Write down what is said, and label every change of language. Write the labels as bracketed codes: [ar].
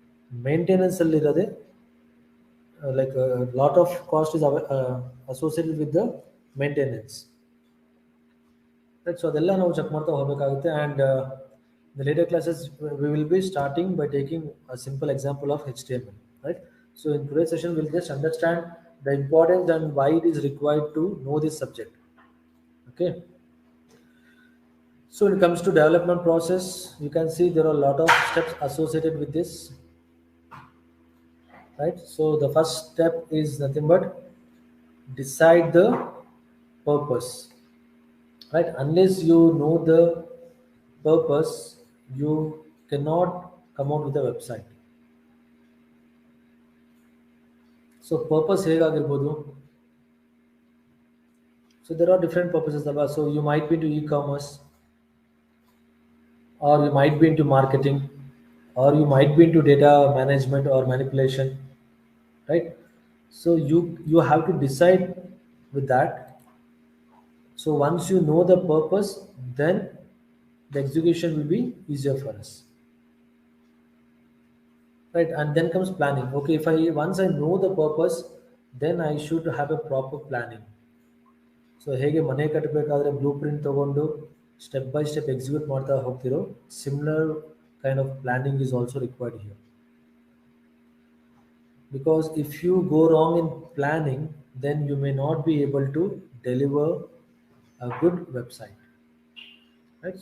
[kn] ಮೇಂಟೆನೆನ್ಸಲ್ಲಿರೋದೆ [en] Like lot of cost is associated with the maintenance, right? [kn] So ಅದೆಲ್ಲ ನಾವು check ಮಾಡ್ತಾ ಹೋಗಬೇಕಾಗುತ್ತೆ. [en] And the later classes we will be starting by taking a simple example of HTML, right? So in today's session will just understand the importance and why it is required to know this subject. Okay, so when it comes to development process, you can see there are a lot of steps associated with this, right? So the first step is nothing but decide the purpose, right? Unless you know the purpose, you cannot come out with a website. So purpose [kn] ಹೇಗಾಗಿರ್ಬೋದು, [en] so there are different purposes. So you might be into e-commerce, or you might be into marketing, or you might be into data management or manipulation, right? So you have to decide with that. So once you know the purpose, then the execution will be easier for us, right? And then comes planning. Okay, once I know the purpose, then I should have a proper planning. So [kn] ಹೇಗೆ ಮನೆ ಕಟ್ಟಬೇಕಾದ್ರೆ [en] blueprint [kn] ತೊಗೊಂಡು [en] step by step execute [kn] ಮಾಡ್ತಾ ಹೋಗ್ತಿರೋ [en] Similar kind of planning is also required here. Because if you go wrong in planning, then you may not be able to deliver a good website, right?